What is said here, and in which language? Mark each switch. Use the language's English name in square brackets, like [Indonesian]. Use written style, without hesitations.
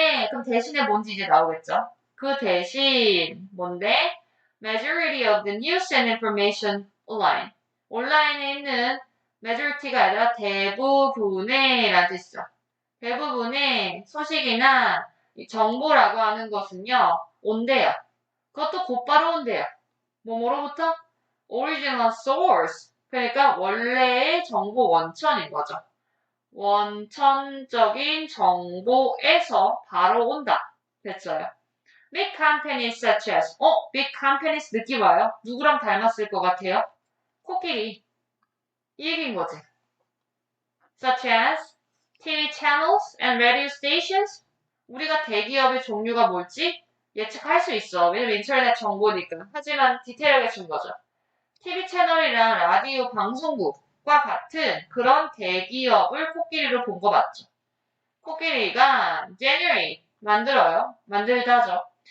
[Korean] 그럼 대신에 뭔지 이제 나오겠죠? 그 대신 뭔데? [English] Majority of the news and information online. [Korean] 온라인에 있는 majority가 아니라 대부분의 라는 뜻이죠. 대부분의 소식이나 정보라고 하는 것은요, 온대요. 그것도 곧바로 온대요. 뭐로부터? [English] Original source. [Korean] 그러니까 원래의 정보 원천인 거죠. 원천적인 정보에서 바로 온다. 됐어요. [English] Big companies such as big companies [Korean] 느낌 와요? 누구랑 닮았을 것 같아요? 코끼리. 이 얘기인 거지. [English] Such as TV channels and radio stations. [Korean] 우리가 대기업의 종류가 뭘지 예측할 수 있어. 왜냐면 인터넷 정보니까. 하지만 디테일하게 준 거죠. TV 채널이랑 라디오 방송국과 같은 그런 대기업을 코끼리로 본 거 맞죠? 코끼리가 generate 만들어요. 만들다죠.